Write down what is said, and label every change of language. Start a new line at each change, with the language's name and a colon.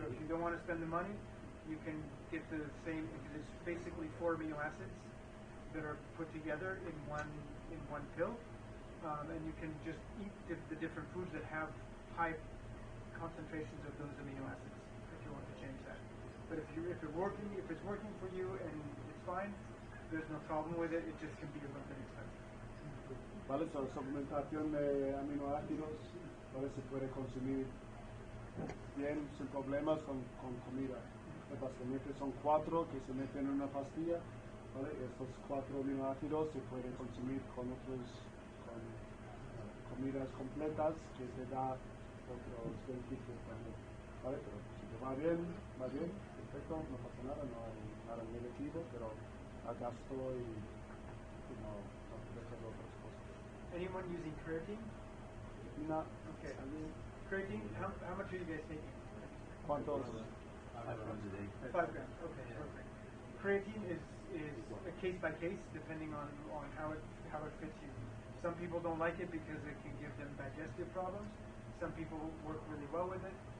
English: So if you don't want to spend the money, you can get the same, because it's basically 4 amino acids that are put together in one pill, and you can just eat the different foods that have high concentrations of those amino acids if you want to change that. But if it's working for you and it's fine, there's no problem with it. It just can be a little bit expensive.
Spanish: ¿Vale? So, suplementación de aminoácidos, ¿vale? Se puede consumir bien, sin problemas, con comida. Básicamente son 4 que se meten en una pastilla, ¿vale? Estos 4 aminoácidos se pueden consumir con comidas completas que te da otros beneficios también, ¿vale? Pero si te va bien, perfecto, no pasa nada, no hay nada negativo, pero a gasto y no dejas otras cosas.
English: Anyone using creatine? No. Okay. Creatine, how much are you guys taking?
Spanish: ¿Cuántos?
English: 5 grams a day. 5 grams. Okay, perfect. Creatine is a case by case, depending on how it fits you. Some people don't like it because it can give them digestive problems. Some people work really well with it.